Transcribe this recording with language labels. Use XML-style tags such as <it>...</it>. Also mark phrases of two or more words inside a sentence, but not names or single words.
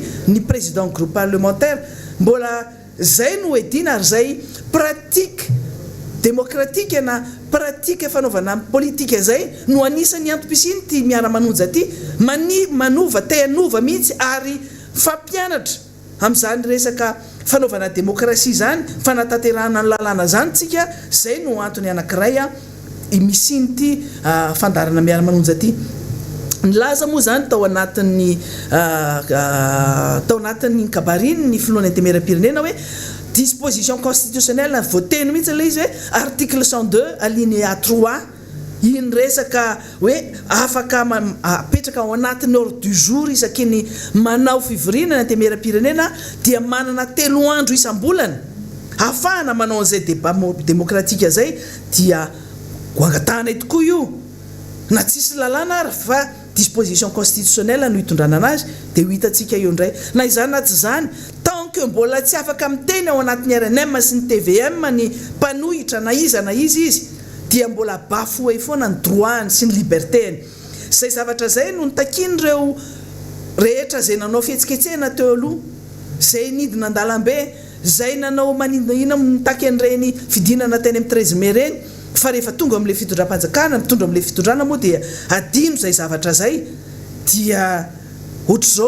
<mg>ny</mg> <fr>président groupe parlementaire</fr> <mg>mbola zay no edina ary zay</mg> <fr>pratique démocratique</fr> <mg>na pratique fanaovana politique zay no anisany antom-pisiny ty miara-manonja ty manova te-anova mihitsy ary fampianatra amin'izany resaka fanaovana démocratie zany fanatanterahana ny lalàna zany tsika zay no antony anankiray misiny ty fandarana miara-manonja ty nilaza moa zany tao anatin'ny kabariny ny filohan'ny antemera-pirenena hoe</mg> <fr>disposition constitutionnelle</fr> <mg>voteny mihitsy le izy hoe article 102 alinéa 3 iny resaka hoe afaka apetraka ao anatin'ny</mg> <fr>ordre du jour</fr> <mg>isakiny manao fivorina ny antemera-pirenena dia manana 3 andro isam-bolana ahafahana manao an'izay</mg> <fr>débat démocratique</fr> <mg>zay dia goangatana tokoa io na tsisy lalàna ary fa</mg> <fr>disposition constitutionnelle</fr> <mg>no hitondrana anazy dia ho hitatsika eo indray na izany na tsy zany</mg> <fr>tant que</fr> <mg>mbola tsy afaka miteny ao anatin'ny RNM sy ny TVM ny mpanohitra na izy dia mbola bafoe foana ny droit sy ny libertény zay zavatra zay no nitakin'ireo rehetra zay nanao fihetsiketsehana teo aloha zay nidina an-dalambe zay nanao manindina mitaky an'ireny fidinana teny amin'ny 13 mai reny fa rehefa tonga amin'ilay fitondram-panjakana mitondra amin'ilay fitondrana moa dia adino zay zavatra zay dia ohatr'izao</mg>